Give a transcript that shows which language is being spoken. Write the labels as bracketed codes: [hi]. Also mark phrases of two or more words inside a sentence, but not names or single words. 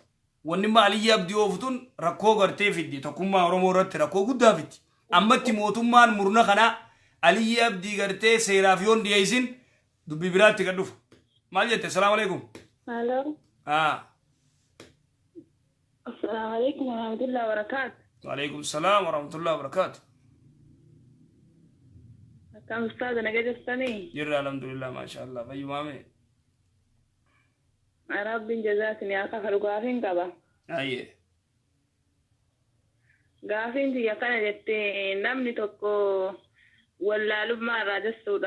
[om] Wanni maaliyyaa abdii ooftuun rakkoo gartee fiddi tokkummaa Oromoo irratti rakkoo guddaa fiddi. Ammatti mootummaan murna kana aliyyi abdii gartee seeraaf yoon dhiyeessin dubbii biraatti gad dhufa. Maal jette? [ar] السلام عليكم. Halloo. السلام عليكم ورحمة الله وبركاته. وعليكم السلام ورحمة الله وبركاته. [om] Akkam ustaaza nagaa jirtanii? Jirra [ar] الحمد لله ما شاء الله [om] fayyumame. Rabbiin jazaasin yaa kafalu gaafiin qaba. Ayye. Gaafiin tiyya kana jettee namni tokko wallaalummaa irraa jechuudha.